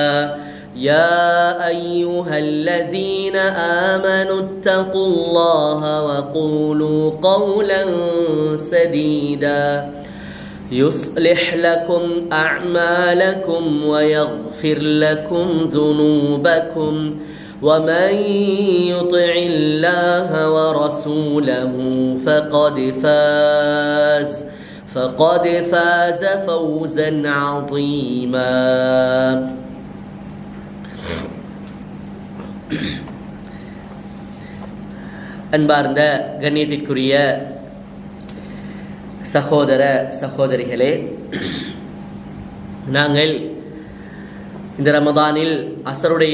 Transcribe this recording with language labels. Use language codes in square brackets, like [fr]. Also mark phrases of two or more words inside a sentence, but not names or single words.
[ar] يا أيها الذين آمنوا اتقوا الله وقولوا قولا سديدا يصلح لكم أعمالكم ويغفر لكم ذنوبكم ومن يطع الله ورسوله فقد فاز فوزا عظيما. [ta] அன்பார்ந்த கண்ணியத்திற்குரிய சகோதர சகோதரிகளே, நாங்கள் இந்த ரமதானில் அசருடைய